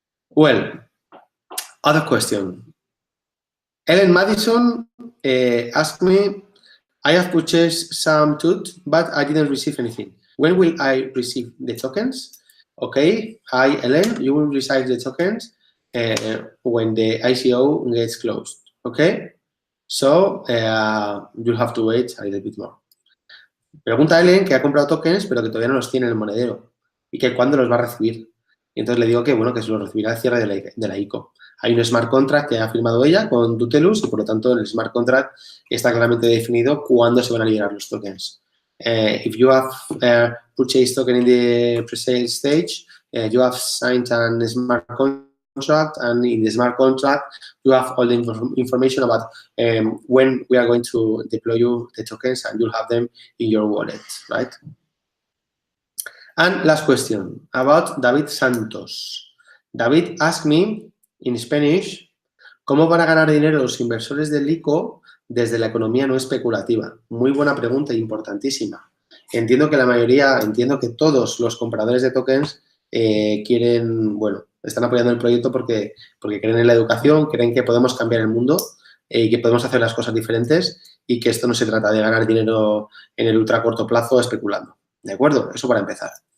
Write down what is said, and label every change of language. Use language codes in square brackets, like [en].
[en] Well, other question. Ellen Madison asked me, I have purchased some TUT, but I didn't receive anything. When will I receive the tokens? Okay, hi Ellen, you will receive the tokens when the ICO gets closed, okay? So you'll have to wait a little bit more. [es] Pregunta Ellen que ha comprado tokens, pero que todavía no los tiene en el monedero y que cuándo los va a recibir. Y entonces le digo que, bueno, que se los recibirá al cierre de la ICO. Hay un smart contract que ha firmado ella con Tutellus y, por lo tanto, en el smart contract está claramente definido cuándo se van a liberar los tokens. [en] If you have purchased token in the pre-sale stage, you have signed a smart contract, and in the smart contract, you have all the information about when we are going to deploy you the tokens, and you'll have them in your wallet, right? And last question about David Santos. David asked me in Spanish, [es] ¿cómo van a ganar dinero los inversores del ICO desde la economía no especulativa? Muy buena pregunta e importantísima. Entiendo que todos los compradores de tokens quieren, bueno, están apoyando el proyecto porque creen en la educación, creen que podemos cambiar el mundo y que podemos hacer las cosas diferentes y que esto no se trata de ganar dinero en el ultra corto plazo especulando. ¿De acuerdo? Eso para empezar.